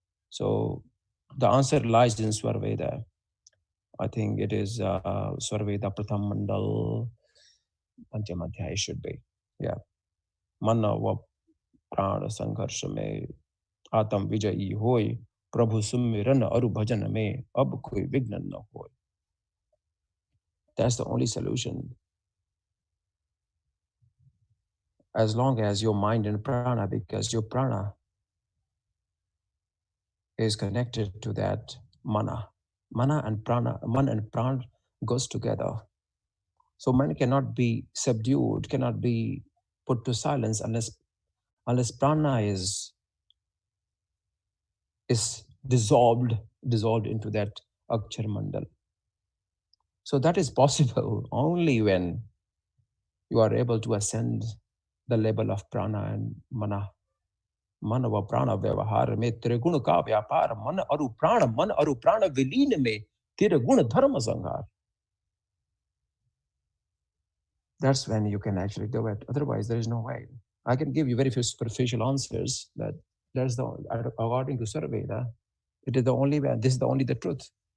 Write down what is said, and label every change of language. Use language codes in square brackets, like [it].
[en] So the answer lies in Svarveda. I think it is Svarveda Pratham Mandal Pancham Adhyay should be. Yeah. [hi] मन व प्राण संघर्ष में आत्म विजयी होय प्रभु सुमिरन अरु भजन में अब कोई विघ्न न होय. [en] That's the only solution. As long as your mind and prana, because your prana is connected to that mana. Mana and prana goes together. So man cannot be subdued, cannot be put to silence unless prana is dissolved into that akshar mandal. So that is possible only when you are able to ascend the level of prana and mana. [hi] मन व प्राण व्यवहार में त्रिगुण का व्यापार मन अरु प्राण विलीन में त्रिगुण धर्म संहार. [en] That's when you can actually do it. Otherwise, there is no way. I can give you very few superficial answers, but there's according to Sarveda, it is the only way. This is the only the truth.